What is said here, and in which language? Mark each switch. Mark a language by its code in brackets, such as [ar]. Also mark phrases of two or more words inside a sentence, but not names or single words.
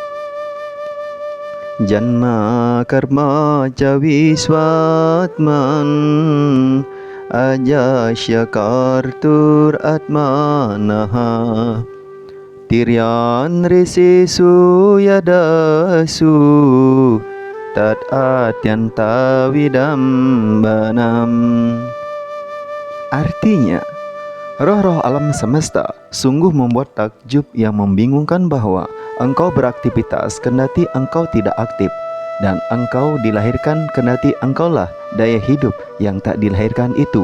[sa] Janma karma ca visvatman ajasya kartur atmanaha tiryan risesu yadasu tat atyanta vidambanam. [id] Artinya, roh-roh alam semesta sungguh membuat takjub yang membingungkan bahwa engkau beraktivitas kendati engkau tidak aktif, dan engkau dilahirkan kendati engkaulah daya hidup yang tak dilahirkan itu.